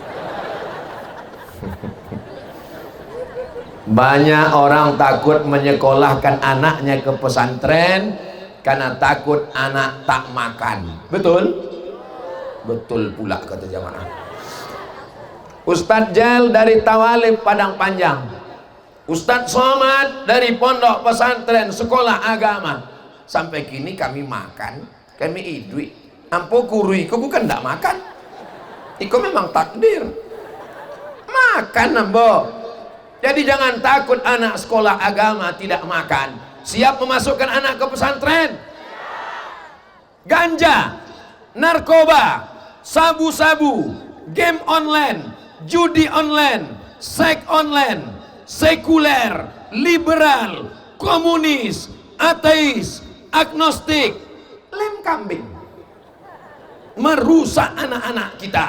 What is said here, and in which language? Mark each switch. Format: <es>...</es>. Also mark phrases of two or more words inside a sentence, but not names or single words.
<id>Banyak orang takut menyekolahkan anaknya ke pesantren karena takut anak tak makan. Betul? Betul pula kata jamaah. Ustadz Jal dari Tawalib Padang Panjang, Ustadz Somad dari Pondok Pesantren Sekolah Agama.</id> <min>Sampai kini kami makan, kami idui. Ampo guru iko bukan ndak makan, iko memang takdir makan ambo.</min> <id>Jadi jangan takut anak sekolah agama tidak makan. Siap memasukkan anak ke pesantren? Ganja, narkoba, sabu-sabu, game online, judi online, seks online, sekuler, liberal, komunis, ateis, agnostik, lem kambing, merusak anak-anak kita.</id>